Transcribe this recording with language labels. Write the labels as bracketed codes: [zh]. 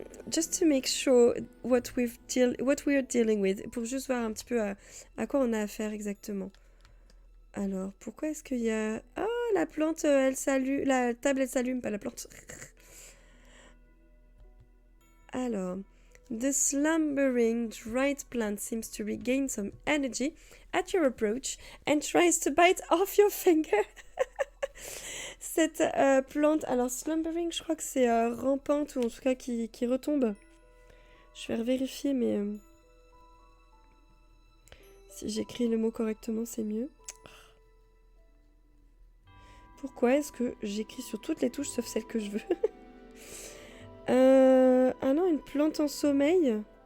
[en] Just to make sure what we're dealing with. [fr] Pour juste voir un petit peu à quoi on a affaire exactement. Alors, pourquoi est-ce qu'il y a... Oh, la plante, elle s'allume. La table, elle s'allume, pas la plante. [en] Alors, the slumbering dried plant seems to regain some energy at your approach and tries to bite off your finger. [fr] Cette plante, alors slumbering, je crois que c'est rampante ou en tout cas qui retombe. Je vais vérifier, mais si j'écris le mot correctement, c'est mieux. Pourquoi est-ce que j'écris sur toutes les touches sauf celle que je veux? Ah non, une plante en sommeil.